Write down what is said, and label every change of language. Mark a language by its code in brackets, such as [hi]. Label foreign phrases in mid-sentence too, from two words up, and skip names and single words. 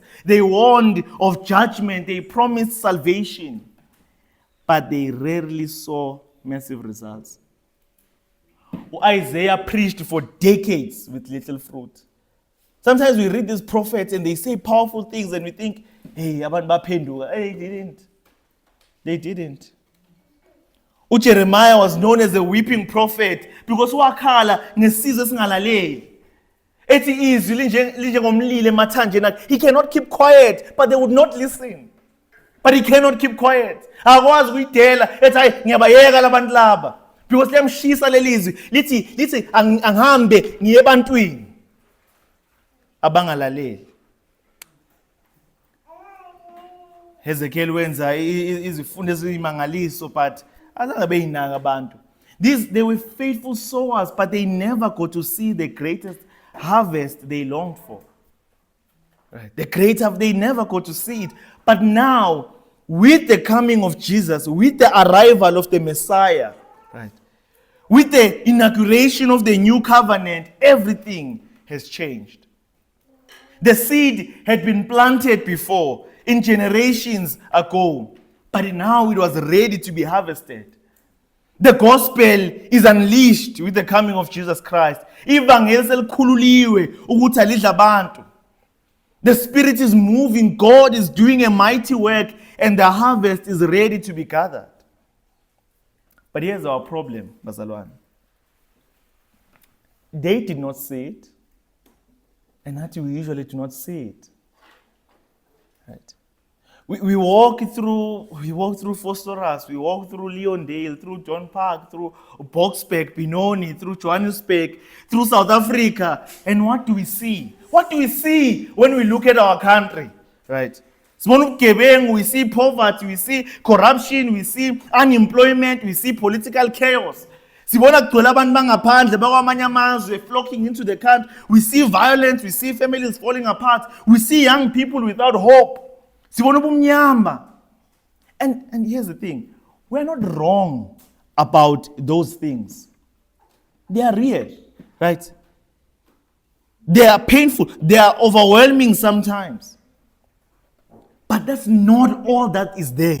[en] They warned of judgment. They promised salvation. But they rarely saw massive results. Isaiah preached for decades with little fruit. Sometimes we read these prophets and they say powerful things and we think, [zu] hey, abantu baphenduka. [en] Hey, they didn't. Jeremiah was known as a weeping prophet because [zu] wakhala ngesizwe singalaleli. Ethi izwi linjengomlilo emathanje nakhe. [en] He cannot keep quiet, but they would not listen. But he cannot keep quiet. [zu] Akwazi ukuyidela ethi hayi ngiyabayeka labantu laba. Because liyamshisa lelizwi lithi angihambe ngiye ebantwini abangalaleli. Hezekiel wenza izifundo ezimangaliso, but azange beyinaka abantu. [en] They were faithful sowers, but they never got to see the greatest harvest they longed for. Right? They never got to see it. But now, with the coming of Jesus, with the arrival of the Messiah, right? With the inauguration of the new covenant, everything has changed. The seed had been planted before, in generations ago, but now it was ready to be harvested. The gospel is unleashed with the coming of Jesus Christ. [zu] Ivangeli selikhululiwe ukuthi alidla abantu. [en] The Spirit is moving, God is doing a mighty work, and the harvest is ready to be gathered. But here's our problem, bazalwane. They did not see it, and that we usually do not see it. Right? We walk through Phosphorus, we walk through Leondale, through John Park, through Boksburg, Benoni, through Johannesburg, through South Africa, and what do we see? What do we see when we look at our country? Right? We see poverty, we see corruption, we see unemployment, we see political chaos. [zu] Sibona kugcwele abantu bangaphandle bakwamanye amazwe [en] flocking into the country. We see violence, we see families falling apart, we see young people without hope. [zu] Sibona ubumnyama. [en] And here's the thing, we're not wrong about those things. They are real, right? They are painful, they are overwhelming sometimes. But that's not all that is there.